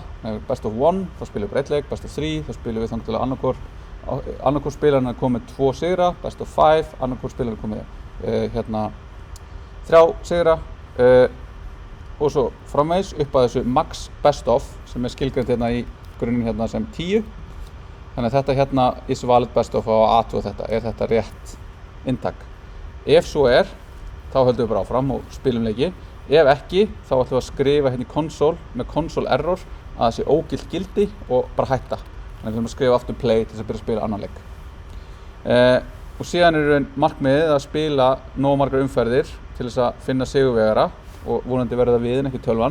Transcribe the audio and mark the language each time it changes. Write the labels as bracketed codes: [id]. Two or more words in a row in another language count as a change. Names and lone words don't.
[en] Best of 1, [is] þá spilum við bara 1 leik, [en] best of 3, [is] þá spilum við þangað til að annarkor spilarinn er komið 2 sigra, [en] best of 5, [is] annarkor spilarinn er komið 3 sigra og svo framvegis upp að þessu [en] max best of [is] sem er skilgreint hérna í grunninn hérna sem 10. Þannig að þetta hérna [en] is valid best of [is] á að athuga þetta, er þetta rétt inntak. Ef svo er, þá höldum við bara áfram og spilum leiki. Ef ekki, þá ætlum við að skrifa hérna í console með [en] console error [is] að það sé ógilt gildi og bara hætta. Þannig að við ætlum að skrifa aftur play til þess að byrja að spila annan leik. Og síðan er markmiðið að spila nógu margar umferðir til þess að finna sigurvegara og vonandi verða það við en ekki tölvan.